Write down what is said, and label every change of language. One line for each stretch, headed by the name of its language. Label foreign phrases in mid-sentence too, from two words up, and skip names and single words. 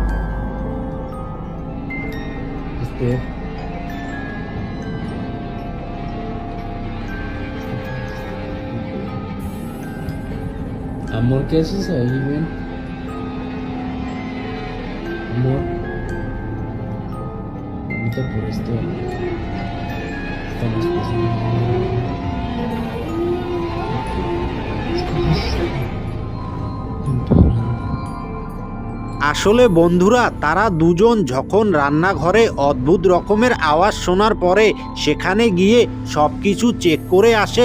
Spanish: Amor, ¿qué haces ahí, ven? Amor. Ahorita por esto estamos pasando.
Bangla: আসলে বন্ধুরা, তারা দুজন যখন রান্নাঘরে অদ্ভুত রকমের আওয়াজ শোনার পরে সেখানে গিয়ে সবকিছু চেক করে আসে।